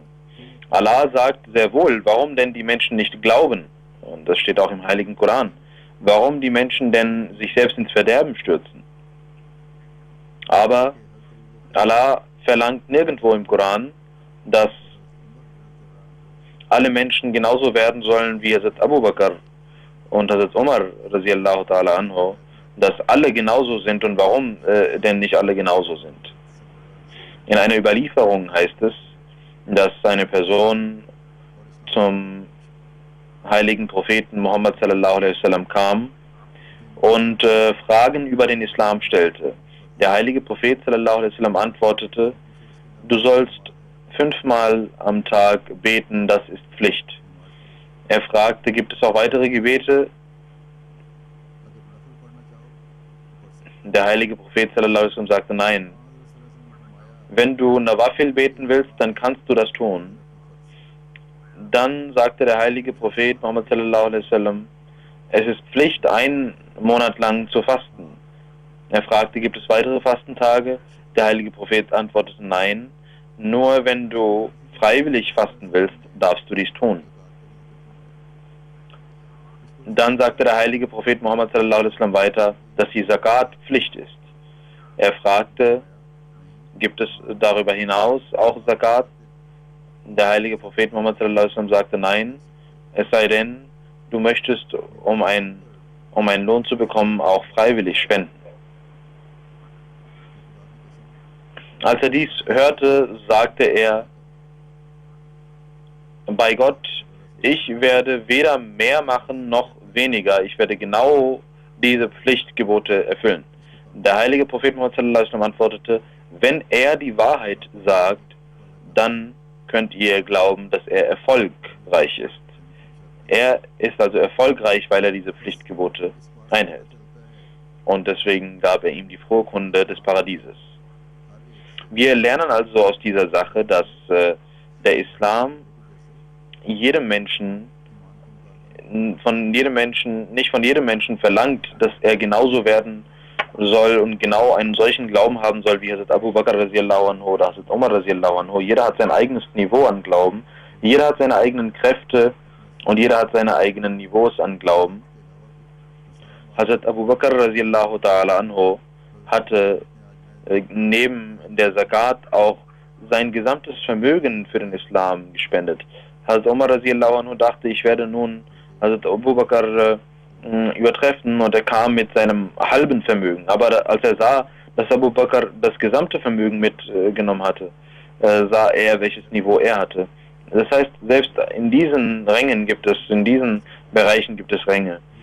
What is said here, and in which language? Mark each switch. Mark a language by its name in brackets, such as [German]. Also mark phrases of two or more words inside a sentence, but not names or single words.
[German] Allah sagt sehr wohl, warum denn die Menschen nicht glauben, und das steht auch im Heiligen Koran, warum die Menschen denn sich selbst ins Verderben stürzen. Aber Allah verlangt nirgendwo im Koran, dass alle Menschen genauso werden sollen wie Hazrat Abu Bakr und Hazrat Umar [Arabic] رضي الله تعالى عنه, [German] dass alle genauso sind. Und warum denn nicht alle genauso sind? In einer Überlieferung heißt es, dass eine Person zum heiligen Propheten Muhammad [Arabic] صلى الله عليه وسلم [German] kam und Fragen über den Islam stellte. Der heilige Prophet [Arabic] صلى الله عليه وسلم [German] antwortete: Du sollst 5-mal am Tag beten, das ist Pflicht. Er fragte: Gibt es auch weitere Gebete? Der heilige Prophet [Arabic] صلى الله عليه وسلم [German] sagte: Nein. Wenn du Nawafil beten willst, dann kannst du das tun. Dann sagte der heilige Prophet Muhammad [Arabic] صلى الله عليه وسلم: [German] Es ist Pflicht, 1 Monat lang zu fasten. Er fragte: Gibt es weitere Fastentage? Der heilige Prophet antwortete: Nein. Nur wenn du freiwillig fasten willst, darfst du dies tun. Dann sagte der heilige Prophet Muhammad [Arabic] صلى الله عليه وسلم [German] weiter, dass die Zakat Pflicht ist. Er fragte: Gibt es darüber hinaus auch Zakat? Der heilige Prophet Muhammad [Arabic] صلى الله عليه وسلم [German] sagte: Nein, es sei denn, du möchtest, um einen Lohn zu bekommen, auch freiwillig spenden. Als er dies hörte, sagte er: Bei Gott, ich werde weder mehr machen noch weniger, ich werde genau diese Pflichtgebote erfüllen. Der heilige Prophet Muhammad [Arabic] صلى الله عليه وسلم [German] antwortete: Wenn er die Wahrheit sagt, dann könnt ihr glauben, dass er erfolgreich ist. Er ist also erfolgreich, weil er diese Pflichtgebote einhält. Und deswegen gab er ihm die frohe Kunde des Paradieses. Wir lernen also aus dieser Sache, dass der Islam nicht von jedem Menschen verlangt, dass er genauso werden soll und genau einen solchen Glauben haben soll wie Hazrat Abu Bakr [Arabic] رضي الله عنه [German] oder Hazrat Umar [Arabic] رضي الله عنه. [German] Jeder hat sein eigenes Niveau an Glauben, jeder hat seine eigenen Kräfte und jeder hat seine eigenen Niveaus an Glauben. Hazrat Abu Bakr [Arabic] رضي الله تعالى عنه [German] hatte neben der Zakat auch sein gesamtes Vermögen für den Islam gespendet. Hazrat Umar [Arabic] رضي الله عنه [German] dachte, ich werde nun Hazrat Abu Bakr übertreffen, und er kam mit seinem halben Vermögen. Aber als er sah, dass Abu Bakr das gesamte Vermögen mitgenommen hatte, sah er, welches Niveau er hatte. Das heißt, selbst in diesen in diesen Bereichen gibt es Ränge.